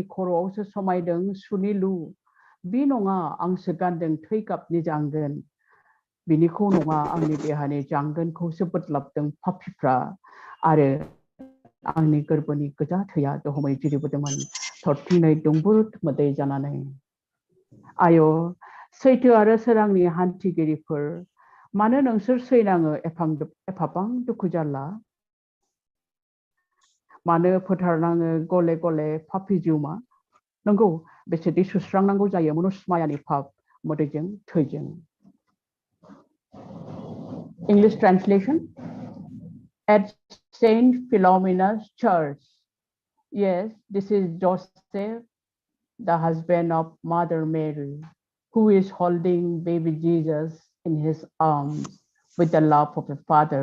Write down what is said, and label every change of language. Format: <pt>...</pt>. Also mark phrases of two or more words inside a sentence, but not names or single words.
<brx>खर'आवसो समायदों सुनिलु बि नङा आंसो गानदों थै गाबनि जांगोन बिनिखौ नङा आंनि देहानि जांगोनखौसो बोदलाबदों पापिफ्रा आरो आंनि गोरबोनि गोजा थैया दहमै जिरिबोदोंमोन थरथिंनै दुंबुर मोदै जानानै आय सैथो आरो सोरांनि हान्थिगिरिफोर मानो नोंसोर सैनाङो एफाबां दुखु जारला मानो फोथारनाङो गले गले पापि जिउमा नंगौ बेसेदि सुस्रांनांगौ जायो मुनुसमायानि पाप मोदैजों थैजों</brx> <en>English translation at Saint Philomena's church. Yes, this is Joseph, the husband of Mother Mary, who is holding baby Jesus in his arms with the love of a father.</en>